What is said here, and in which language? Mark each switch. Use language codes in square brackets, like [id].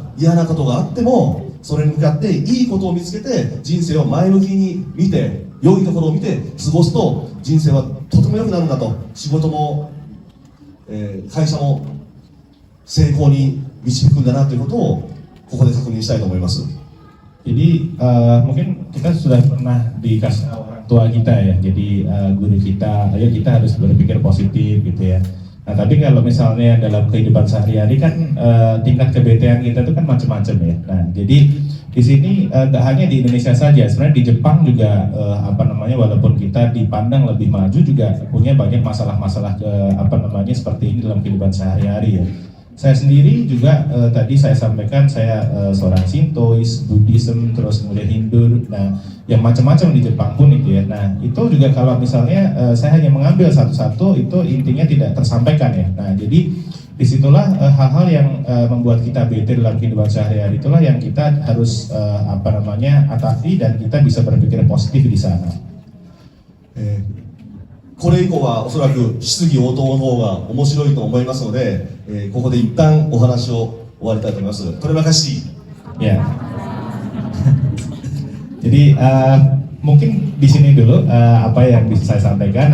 [ja] 嫌なことがあってもそれに向かっていいことを見つけて人生を前向きに見て良いところを見て過ごすと人生はとても良くなるんだと。仕事も、会社も成功に導くんだなということをここで確認したいと思います。 [id] Jadi mungkin kita sudah pernah dikasih orang tua kita ya, jadi guru kita, ayo kita harus berpikir positif gitu ya. Nah tapi kalau misalnya dalam kehidupan sehari-hari kan tingkat kebetean kita itu kan macam-macam ya. Nah jadi di sini nggak hanya di Indonesia saja, sebenarnya di Jepang juga walaupun kita dipandang lebih maju juga punya banyak masalah-masalah seperti ini dalam kehidupan sehari-hari ya. Saya sendiri juga tadi saya sampaikan saya seorang Shintois, Buddhism, terus kemudian Hindu, nah yang macam-macam di Jepang pun itu ya. Nah itu juga kalau misalnya saya hanya mengambil satu-satu itu intinya tidak tersampaikan ya. Nah jadi disitulah hal-hal yang membuat kita bete dalam kehidupan sehari-hari itulah yang kita harus atasi dan kita bisa berpikir positif di sana. [ja] これ以降はおそらく質疑応答の方が面白いと思いますので、ここで一旦お話を終わりたいと思います。 [id] Terima kasih. Ya. Jadi mungkin di sini dulu apa yang bisa saya sampaikan.